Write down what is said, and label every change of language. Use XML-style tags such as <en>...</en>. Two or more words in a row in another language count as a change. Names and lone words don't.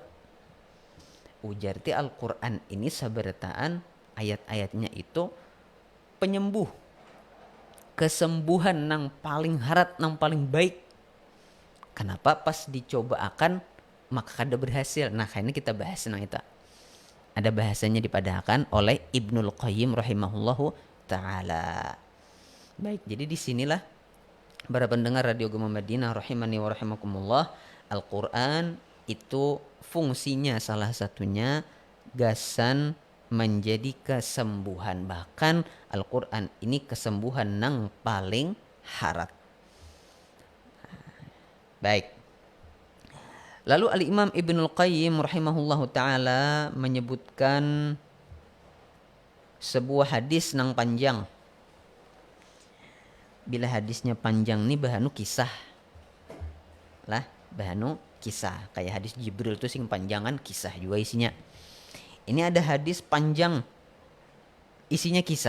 <bjn>Ujar ti Al-Quran ini sabarataan ayat-ayatnya itu penyembuh, kesembuhan nang paling harat, nang paling baik. Kenapa pas dicoba akan maka kada berhasil? Nah kayaknya kita bahas nang itu. Ada bahasanya dipadahkan oleh Ibnul Qayyim</bjn> <ar>رحمه الله تعالى.</ar> <id>Baik, jadi disinilah para pendengar Radio Gema Madinah</id> <ar>رحمني ورحمكم الله,</ar> <id>Al-Quran itu fungsinya salah satunya gasan menjadi kesembuhan.</id> <bjn>Bahkan Al-Quran ini kesembuhan nang paling harat. Baik. Lalu Al-Imam Ibnul Qayyim</bjn> <ar>رحمه الله تعالى</ar> <bjn>menyebutkan sebuah hadis nang panjang. Bila hadisnya panjang nih bahanu kisah lah, bahanu kisah. Kayak hadis Jibril itu sing panjangan, kisah juga isinya. Ini ada hadis panjang, isinya kisah.</bjn>